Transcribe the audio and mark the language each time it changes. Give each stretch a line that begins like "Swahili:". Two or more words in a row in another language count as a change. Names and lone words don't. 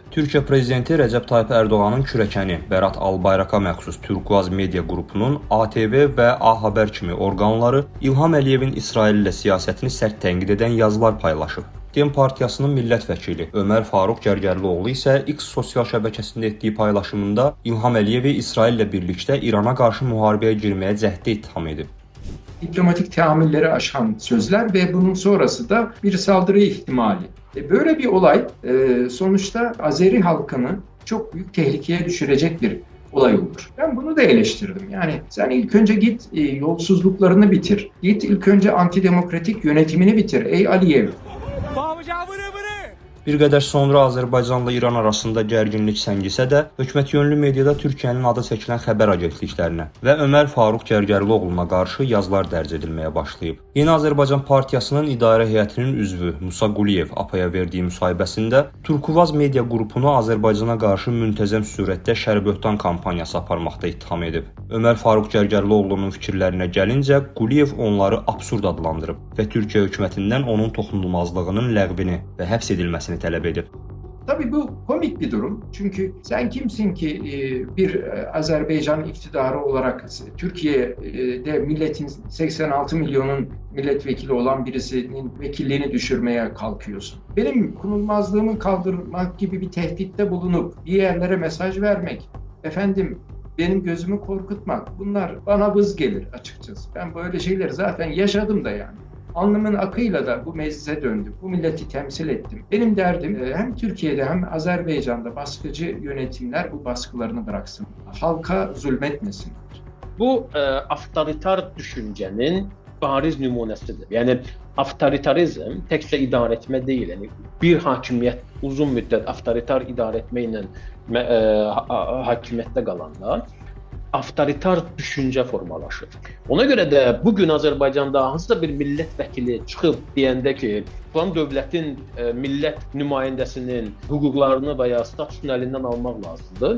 Azerbaijani: Türkiyə prezidenti Rəcəb Tayyip Ərdoğanın kürəkəni Bərat Albayraka məxsus Turkuaz media qrupunun ATV və A Xəbər kimi orqanları İlham Əliyevin İsrail ilə siyasətini sərt tənqid edən yazılar paylaşıb. Dem partiyasının millət vəkili Ömər Faruq Gərgərlioğlu isə X sosial şəbəkəsində etdiyi paylaşımında İlham Əliyevi İsrail ilə birlikdə İrana qarşı müharibəyə girməyə cəhdi ittiham edib.
Turkish: Diplomatik teamülleri aşan sözler ve bunun sonrası da bir saldırı ihtimali. Böyle bir olay sonuçta Azeri halkını çok büyük tehlikeye düşürecek bir olay olur. Ben bunu da eleştirdim. Yani sen ilk önce git yolsuzluklarını bitir. Git ilk önce antidemokratik yönetimini bitir ey Aliyev. Bir qədər sonra Azərbaycanla İran arasında gərginlik səngisə də, hökumət-yönlü mediada Türkiyənin adı çəkilən xəbər agentliklərinə və Ömər Faruq Gərgərlioğluna qarşı yazılar dərc edilməyə başlayıb. Yeni Azərbaycan Partiyasının idarə heyətinin üzvü Musa Quliyev APA-ya verdiyi müsahibəsində Turkuaz media qrupunu Azərbaycana qarşı müntəzəm surətdə şər-böhtan kampaniyası aparmaqda ittiham edib. Ömər Faruq Gərgərlioğlunun fikirlərinə gəlincə, Quliyev onları absurd adlandırıb və Türkiyə hökumətindən onun toxunulmazlığının ləğvini və həbs edilməsini tələb edib. Tabii bu komik bir durum. Çünkü sen kimsin ki bir Azerbaycan iktidarı olarak Türkiye'de milletin 86 milyonun milletvekili olan birisinin vekilliğini düşürmeye kalkıyorsun. Benim konulmazlığımı kaldırmak gibi bir tehditte bulunup bir yerlere mesaj vermek, efendim benim gözümü korkutmak, bunlar bana vız gelir açıkçası. Ben böyle şeyleri zaten yaşadım da yani. Alnımın akıyla da bu meclise döndüm. Bu milleti temsil ettim. Benim derdim hem Türkiye'de hem Azerbaycan'da baskıcı yönetimler bu baskılarını bıraksın. Halka zulmetmesinler.
Azerbaijani: Bu avtoritar düşüncenin bariz nümunəsidir. Yəni avtoritarizm təkcə idarə etmə deyil. Yəni bir hakimiyyət uzun müddət avtoritar idarə etməklə hakimiyyətdə qalanda avtoritar düşüncə formalaşır. Ona görə də bugün Azərbaycanda hansısa bir millət vəkili çıxıb deyəndə ki, falan dövlətin millət nümayəndəsinin hüquqlarını və ya statusunu əlindən almaq lazımdır.